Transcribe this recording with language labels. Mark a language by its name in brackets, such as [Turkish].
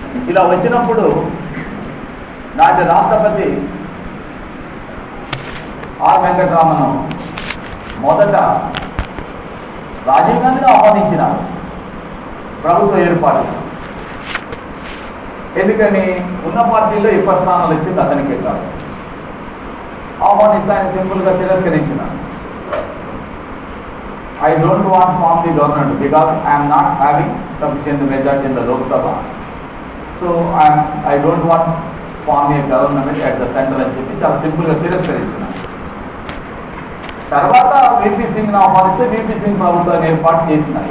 [Telugu] ఇలా వచ్చినప్పుడు నాటి రాష్ట్రపతి ఆర్ వెంకటరామన్ మొదట రాజీవ్ గాంధీని ఆహ్వానించినారు ప్రభుత్వ ఏర్పాటు. ఎందుకని ఉన్న పార్టీలో ఎక్కువ స్థానాలు వచ్చింది అతనికి కాదు. ఆహ్వానిస్తే ఆయన సింపుల్గా తిరస్కరించినారు. [English] I don't want to form the government because I am not having sufficient majority in the Lok Sabha. So I don't want to form a government at the central [Telugu] అని చెప్పి చాలా సింపుల్గా తిరస్కరించినారు. తర్వాత వీపీ సింగ్ ఆహ్వానిస్తే వీపీ సింగ్ ప్రభుత్వాన్ని ఏర్పాటు చేసినారు.